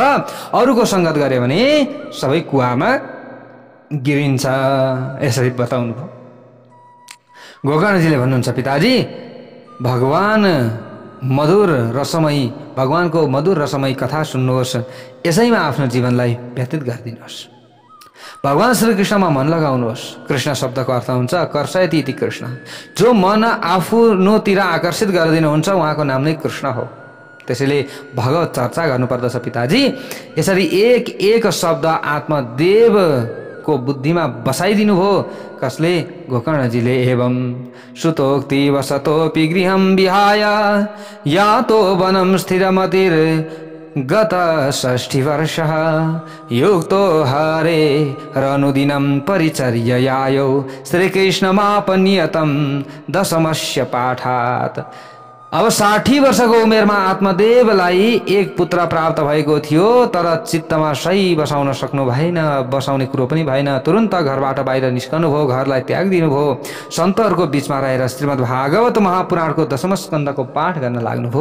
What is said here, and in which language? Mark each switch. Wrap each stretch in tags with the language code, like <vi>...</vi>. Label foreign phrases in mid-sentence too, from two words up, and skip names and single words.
<ne>अरूको सङ्गत गऱ्यो भने सबै कुवामा गिरिन्छ, यसरी बताउनु भयो। गोकर्णजीले भन्नुहुन्छ, पिताजी भगवान मधुर रसमयी भगवानको मधुर रसमयी कथा सुन्नुहोस्, यसैमा आफ्नो जीवनलाई व्यतीत गरिदिनुहोस्। भगवान श्रीकृष्णमा मन लगाउनुहोस्। कृष्ण शब्दको अर्थ हुन्छ</ne> <sa>कर्षयति इति कृष्ण।</sa> <ne>जो मन आफ्नोतिर आकर्षित गरिदिनुहुन्छ उहाँको नाम नै कृष्ण हो। त्यसैले भगवत चर्चा गर्नुपर्दछ पिताजी। यसरी एक एक शब्द आत्मदेवको बुद्धिमा बसाइदिनु भयो। कसले? गोकर्णजीले।</ne> <sa>एवं श्रुतोक्ति वसतोऽपि गृहं विहाय यातो वनं स्थिरमतिर् गत 60 वर्षः युक्तो हरे रनुदिनं परिचर्ययायो श्रीकृष्णमापनियतं दशमस्य पाठात्।</sa> <ne>अब 60 वर्षको उमेरमा आत्मदेवलाई एक पुत्र प्राप्त भएको थियो, तर चित्तमा सही बसाउन सक्नु भएन, बसाउने कुरो पनि भएन। तुरन्त घरबाट बाहिर निस्कनु भयो, घरलाई त्याग दिनुभयो। सन्तहरूको बीचमा रहेर श्रीमद् भागवत महापुराणको 10औं स्कन्धको पाठ गर्न लाग्नुभयो।</ne>